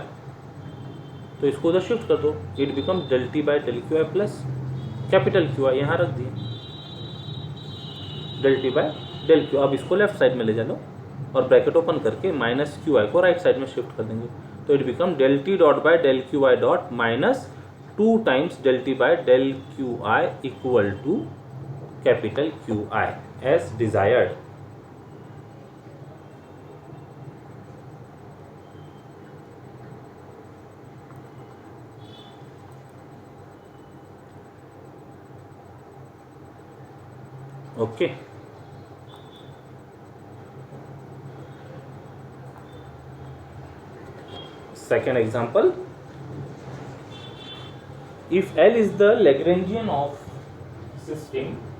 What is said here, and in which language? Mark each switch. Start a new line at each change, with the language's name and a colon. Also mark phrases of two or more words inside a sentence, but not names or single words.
Hindi: तो इसको उधर शिफ्ट कर दो,
English: it become del t by del q i plus capital q i
Hindi: प्लस कैपिटल क्यू आई, यहाँ रख दिए
English: del t by del q.
Hindi: अब इसको
English: left side
Hindi: में ले जाओ और
English: bracket open
Hindi: करके
English: minus q i
Hindi: को
English: right side
Hindi: में शिफ्ट कर देंगे, तो
English: it become del t dot by del q i dot minus 2 times del t by del q i equal to capital q i as desired. ओके, second example, if L is the Lagrangian of system